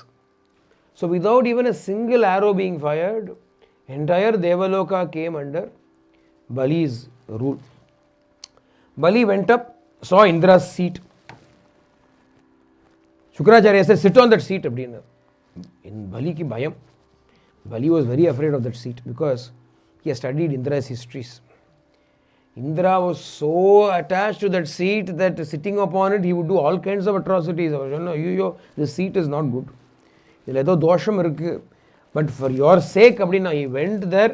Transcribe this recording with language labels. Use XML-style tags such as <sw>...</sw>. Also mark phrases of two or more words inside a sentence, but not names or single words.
<en>So without even a single arrow being fired, entire Devaloka came under Bali's rule. Bali went up, saw Indra's seat. Shukracharya said, sit on that seat.</en> <te>ఇన్ బలి కి భయం.</te> <en>Bali was very afraid of that seat because he had studied Indra's histories. Indra was so attached to that seat that sitting upon it, he would do all kinds of atrocities. This seat is not good. But for your sake, he went there.</en>